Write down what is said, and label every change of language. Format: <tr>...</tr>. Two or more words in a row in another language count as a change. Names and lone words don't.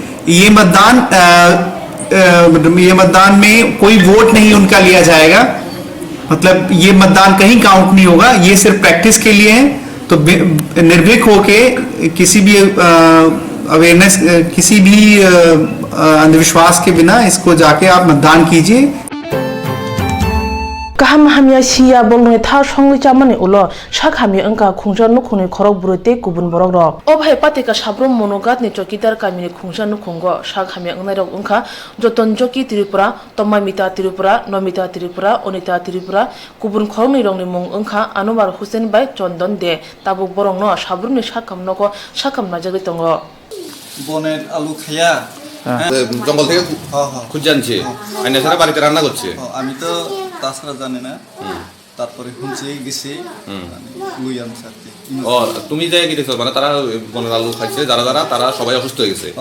<hi>ये मतदान में कोई वोट नहीं उनका लिया जाएगा, मतलब ये मतदान कहीं काउंट नहीं होगा, ये सिर्फ प्रैक्टिस के लिए है। तो निर्भीक होके किसी भी अवेयरनेस, किसी भी अंधविश्वास के बिना इसको जाके आप मतदान कीजिए।</hi> <trp>Kaham hamya siya bolne thar songli chamani ulo shak hamya angka khungja nukhuni khorok burote kubun borok rok obhai pateka sabrom monogat ni chokidar kamini khungja nukhungo shak hamya angnai rok angka joton joki Tripura, Tomamita Tripura, Nomita Tripura, Onita Tripura kubun khorokni rokni mung angka Anwar Hussein bai Chondon de tabuk borok no sabromni sakam noko sakam najagoi tongo</trp> <bn>বনের আলু খাইয়া জঙ্গল থেকে খুঁজে আনছে আইনা ছাড়া বাড়িতে রান্না করছে। আমি তো তাছাড়া জানি না, তারপরে শুনছি গেছি লুই আনছে আর কি। ও তুমি যাই কি দেখছো, মানে তারা বনের আলু খাইছে যারা যারা, তারা সবাই অসুস্থ হয়ে গেছে।</bn>